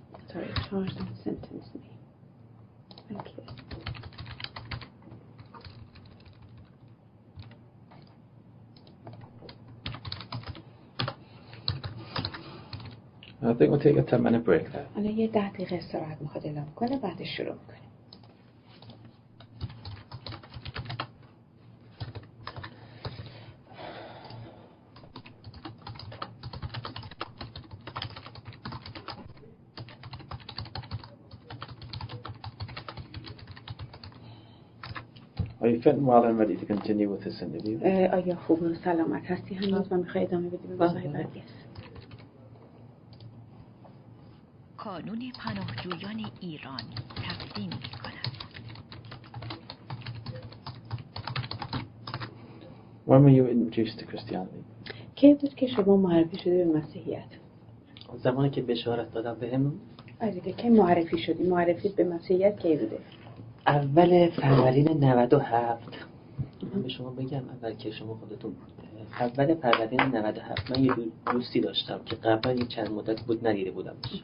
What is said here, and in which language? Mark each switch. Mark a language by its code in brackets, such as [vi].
[en] Sorry, charged and sentenced me. Thank you. I think we'll take a 10-minute break there. [fa] الان یه 10 دقیقه استراحت میخواد اعلام کنه، بعدش شروع میکنیم. [en] Are you fit and well and ready to continue with this interview? [fa] آیا خوب و سلامت هستی هنوز و میخوای ادامه بدی به مصاحبه؟ کانون پناهجویان ایران تقدیم می کند. [en] When were you introduced to Christianity? [fa] کی بود که شما معرفی شدی به مسیحیت؟ زمانی که بشارت دادم بهم. عزیزه کی معرفی شدی؟ معرفیت به مسیحیت کی بوده؟ اول فروردین 97. من به شما بگم اول که شما خودتون اول فروردین 97 من یه دوستی داشتم که قبلا یک چند مدت بود ندیده بودم.